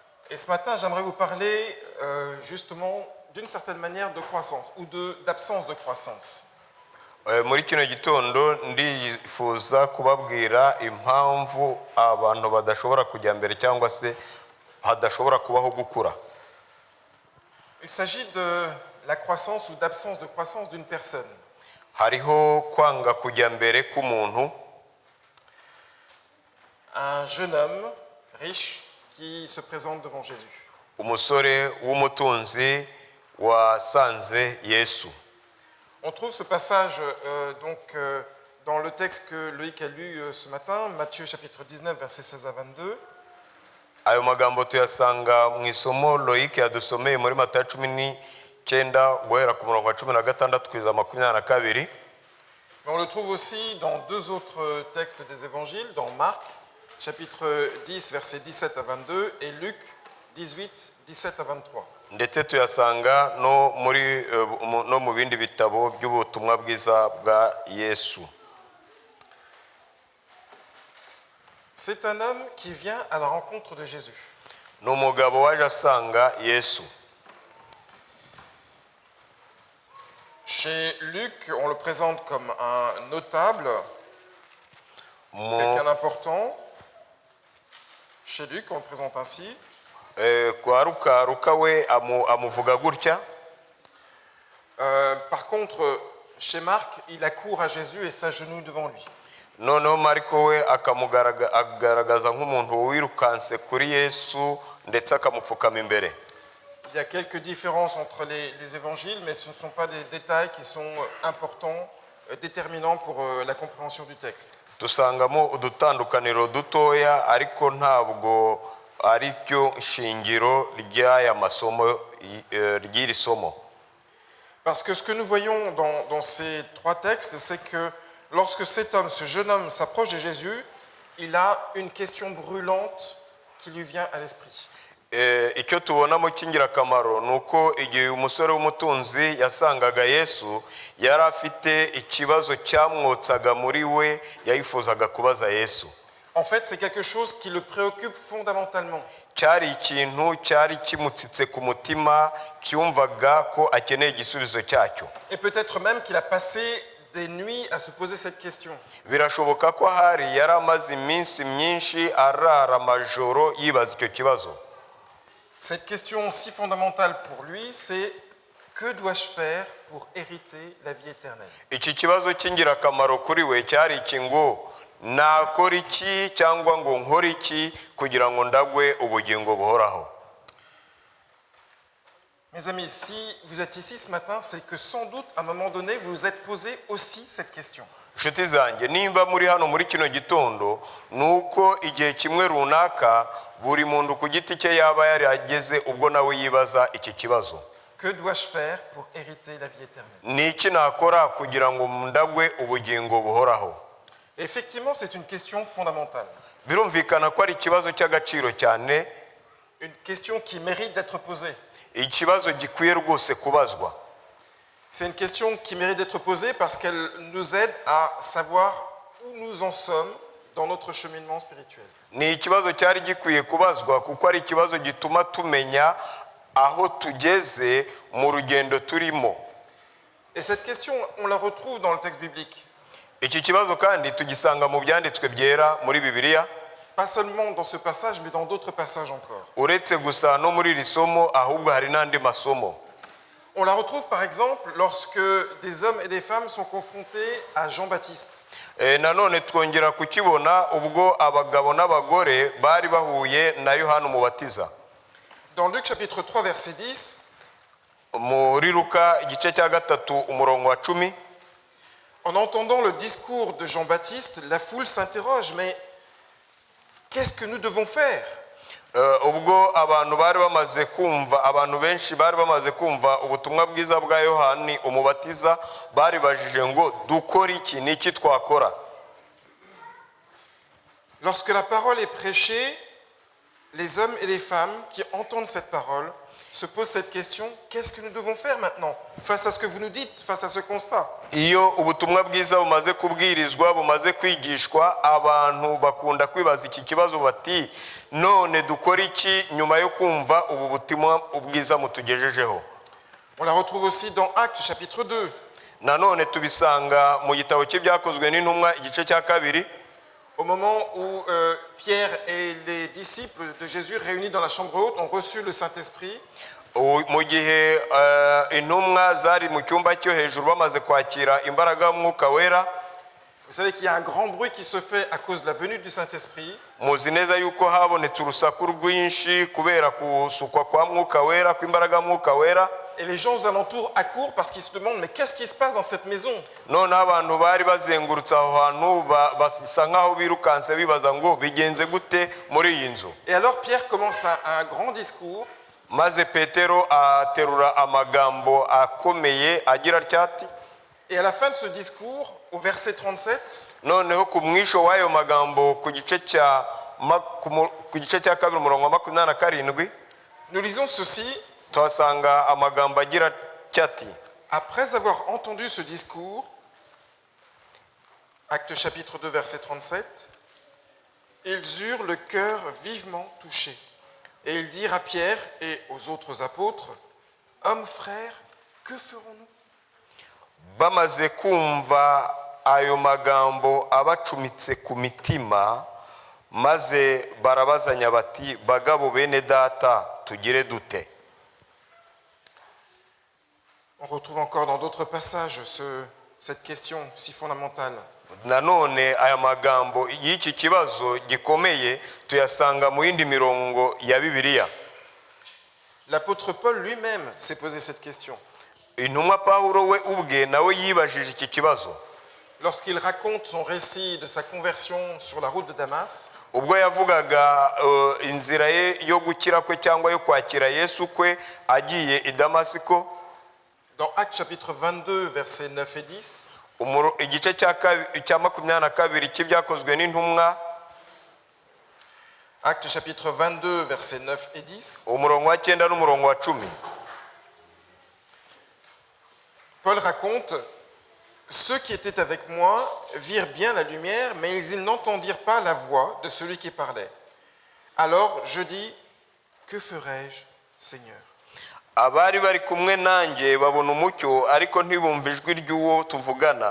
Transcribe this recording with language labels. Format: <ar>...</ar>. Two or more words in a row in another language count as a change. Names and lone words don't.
<fr>Et ce matin, j'aimerais vous parler justement d'une certaine manière de croissance ou d'absence de croissance.</fr> <rw>Muri kino gitondo ndifuza kubabwira impamvu abantu badashobora kujya mbere cyangwa se hadashobora kubaho gukura.</rw> <fr>Il s'agit de la croissance ou d'absence de croissance d'une personne.</fr> <rw>Hariho kwanga kujya mbere k'umuntu.</rw> <fr>Un jeune homme riche qui se présente devant Jésus.</fr> <rw>Umusore w'umutunzi wasanze Yesu.</rw> <fr>On trouve ce passage dans le texte que Loïc a lu ce matin, Matthieu chapitre 19, versets 16 à 22.</fr> <rw>Ayo magambo tuyasanga mu isomo Loïc yadusomeye muri Matayo 19 guhera ku murongo wa 16 kugeza 22.</rw> <fr>Mais on le trouve aussi dans deux autres textes des évangiles, dans Marc chapitre 10, versets 17 à 22 et Luc 18, 17 à 23.</fr> <rw>Ndetse tuyasanga no mu bindi bitabo by'ubutumwa bwiza bwa Yesu.</rw> <fr>C'est un homme qui vient à la rencontre de Jésus.</fr> <rw>N'umugabo waje asanga Yesu.</rw> <fr>Chez Luc, on le présente comme un notable, quelqu'un d'important. Chez Luc, on le présente ainsi.</fr> <rw>Kwa Luka we amuvuga gutya.</rw> <fr>Par contre, chez Marc, il accourt à Jésus et s'agenouille devant lui.</fr> <rw>Noneho Mariko we akamugaragaza nk'umuntu wirukanse kuri Yesu ndetse akamupfukama imbere.</rw> <fr>Il y a quelques différences entre les évangiles, mais ce ne sont pas des détails qui sont importants, déterminants pour la compréhension du texte.</fr> <rw>Dusangamo udutandukaniro dutoya ariko ntabwo ari byo shingiro ry'aya masomo ry'iri somo.</rw> <fr>Parce que ce que nous voyons dans ces trois textes, c'est que lorsque cet homme, ce jeune homme s'approche de Jésus, il a une question brûlante qui lui vient à l'esprit.</fr> <rw>Icyo tubonamo cy'ingirakamaro nuko igihe umusore w'umutunzi yasangaga Yesu yari afite ikibazo cyamwotsaga muri we yayifuzaga kubaza Yesu.</rw> <fr>En fait, c'est quelque chose qui le préoccupe fondamentalement.</fr> <rw>Cyari ikintu cyari kimutsitse ku mutima cyumvaga ko akeneye igisubizo cyacyo.</rw> <fr>Et peut-être même qu'il a passé des nuits à se poser cette question.</fr> <rw>Birashoboka ko hari yari amaze iminsi myinshi arara amajoro yibaza icyo kibazo.</rw> <fr>Cette question si fondamentale pour lui, c'est que dois-je faire pour hériter la vie éternelle?</fr> <rw>Iki kibazo cy'ingirakamaro kuri we cyari iki ngo nakora iki cyangwa ngo nkore iki kugira ngo ndagwe ubugingo buhoraho.</rw> <fr>Mes amis, si vous êtes ici ce matin, c'est que sans doute à un moment donné, vous vous êtes posé aussi cette question.</fr> <rw>Nshuti zanjye nimba muri hano muri kino gitondo nuko igihe kimwe runaka buri muntu ku giti cye yaba yari ageze ubwo nawe yibaza iki kibazo.</rw> <fr>Que dois-je faire pour hériter la vie éternelle?</fr> <rw>Ni iki nakora kugira ngo ndagwe ubugingo buhoraho?</rw> <fr>Effectivement, c'est une question fondamentale.</fr> <rw>Birumvikana ko ari ikibazo cy'agaciro cyane.</rw> <fr>Une question qui mérite d'être posée.</fr> <rw>Ikibazo gikwiye rwose kubazwa.</rw> <fr>C'est une question qui mérite d'être posée parce qu'elle nous aide à savoir où nous en sommes dans notre cheminement spirituel.</fr> <rw>Ni ikibazo cyari gikwiye kubazwa kuko ari ikibazo gituma tumenya aho tugeze mu rugendo turimo.</rw> <fr>Et cette question, on la retrouve dans le texte biblique.</fr> <rw>Iki kibazo kandi tugisanga mu byanditswe byera muri Bibiliya.</rw> <fr>Pas seulement dans ce passage, mais dans d'autres passages encore.</fr> <rw>Uretse gusa no muri iri somo ahubwo hari n'andi masomo.</rw> <fr>On la retrouve par exemple lorsque des hommes et des femmes sont confrontés à Jean-Baptiste.</fr> <rw>Nanone twongera kukibona ubwo abagabo n'abagore bari bahuye na Yohana Umubatiza.</rw> <fr>Dans Luc chapitre 3 verset 10,</fr> <rw>muri Luka igice cya 3 umurongo wa 10,</rw> <fr>en entendant le discours de Jean-Baptiste, la foule s'interroge, mais qu'est-ce que nous devons faire?</fr> <rw>Ubwo abantu bari bamaze kumva, abantu benshi bari bamaze kumva ubutumwa bwiza bwa Yohani Umubatiza, bari bajije ngo dukora iki, niki twakora?</rw> <fr>Lorsque la parole est prêchée, les hommes et les femmes qui entendent cette parole se pose cette question, qu'est-ce que nous devons faire maintenant face à ce que vous nous dites, face à ce constat?</fr> <rw>iyo ubutumwa bwiza bumaze kubwirizwa bumaze kwigishwa abantu bakunda kwibaza iki kibazo bati none dukora iki nyuma yo kumva ubu butumwa bwiza mutugejejeho.</rw> <fr>On la retrouve aussi dans Actes chapitre 2.</fr> <rw>nanone tubisanga mu gitabo cy'ibyakozwe n'intumwa igice cya kabiri,</rw> <fr>Au moment où Pierre et les disciples de Jésus réunis dans la chambre haute ont reçu le Saint-Esprit.</fr> <rw>mu gihe intumwa zari mu cyumba cyo hejuru bamaze kwakira imbaraga y'umwuka wera.</rw> <fr>Vous savez qu'il y a un grand bruit qui se fait à cause de la venue du Saint-Esprit.</fr> <rw>muzi neza yuko habonetse urusaku rwinshi kubera kusukwa kwa mwuka wera, kw'imbaraga y'umwuka wera.</rw> <fr>Et les gens aux alentours accourent parce qu'ils se demandent mais qu'est-ce qui se passe dans cette maison?</fr> <rw>none abantu bari bazengurutse aho hantu basa nk'aho birukanse bibaza ngo bigenze gute muri iyi nzu.</rw> <fr>Et alors Pierre commence un grand discours.</fr> <rw>maze petero aterura amagambo akomeye agira atyati.</rw> <fr>Et à la fin de ce discours, au verset 37,</fr> <rw>noneho ku mwisho w'ayo magambo ku gice cya kabiri umurongo wa 27,</rw> <fr>nous lisons ceci.</fr> <rw>tuhasanga amagambo agira atyati.</rw> <fr>Après avoir entendu ce discours, Actes chapitre 2 verset 37, ils eurent le cœur vivement touché. Et ils dirent à Pierre et aux autres apôtres, « Hommes frères, que ferons-nous »</fr> <rw>bamaze kumva ayo magambo abacumitse ku mitima, maze barabazanya bati bagabo bene data tugire dute.</rw> <fr>On retrouve encore dans d'autres passages cette question si fondamentale.</fr> <rw>nanone aya magambo y'iki kibazo gikomeye tuyasanga mu yindi mirongo ya Bibiliya.</rw> <fr>L'apôtre Paul lui-même s'est posé cette question.</fr> <rw>intumwa Pawulo we ubwe nawe yibajije iki kibazo</rw> <fr>Lorsqu'il raconte son récit de sa conversion sur la route de Damas,</fr> <rw>ubwo yavugaga inzira ye yo gukira kwe cyangwa yo kwakira Yesu kwe agiye i Damasiko.</rw> <fr>dans Actes chapitre 22 versets 9 et 10,</fr> <rw>igice cya 22 cy'ibyakozwe n'intumwa,</rw> <fr>Actes chapitre 22 versets 9 et 10,</fr> <rw>umurongo wa 9 n'umurongo wa 10,</rw> <fr>Paul raconte « Ceux qui étaient avec moi virent bien la lumière, mais ils n'entendirent pas la voix de celui qui parlait. Alors je dis, que ferai-je, Seigneur ?»</fr> <rw>abari bari kumwe nanjye babona umucyo ariko ntibumva ijwi ry'uwo tuvugana.</rw>